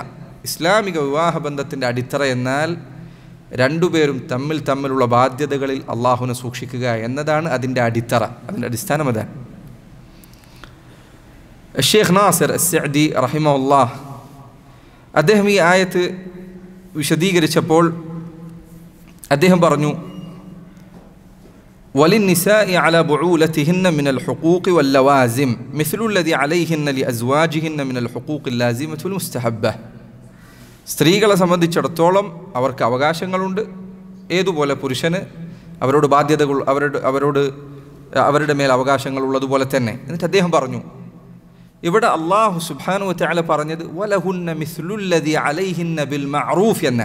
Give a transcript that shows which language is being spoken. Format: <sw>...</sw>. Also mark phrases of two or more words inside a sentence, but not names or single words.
<ml>ഇസ്ലാമിക വിവാഹ ബന്ധത്തിൻ്റെ അടിത്തറ എന്നാൽ രണ്ടുപേരും തമ്മിലുള്ള ബാധ്യതകളിൽ അള്ളാഹുവിനെ സൂക്ഷിക്കുക എന്നതാണ് അതിൻ്റെ അടിത്തറ, അതിൻ്റെ അടിസ്ഥാനം അതാണ്. ഷെയ്ഖ് നാസിർ അസ്സഅദി റഹിമഹുല്ലാഹ് അദ്ദേഹം ഈ ആയത്ത് വിശദീകരിച്ചപ്പോൾ അദ്ദേഹം പറഞ്ഞു,</ml> <ar>وللنساء على بعولتهن من الحقوق واللوازم مثل الذي عليهن لأزواجهن من الحقوق اللازمة والمستحبة.</ar> <ml>സ്ത്രീകളെ സംബന്ധിച്ചിടത്തോളം അവർക്ക് അവകാശങ്ങളുണ്ട്, ഏതുപോലെ പുരുഷന് അവരോട് ബാധ്യതകൾ അവരുടെ മേൽ അവകാശങ്ങൾ ഉള്ളതുപോലെ തന്നെ. എന്നിട്ട് അദ്ദേഹം പറഞ്ഞു, ഇവിടെ</ml> <ar>الله سبحانه وتعالى</ar> <ml>പറഞ്ഞത്</ml> <ar>ولهن مثل الذي عليهن بالمعروف</ar> <ml>എന്ന.</ml>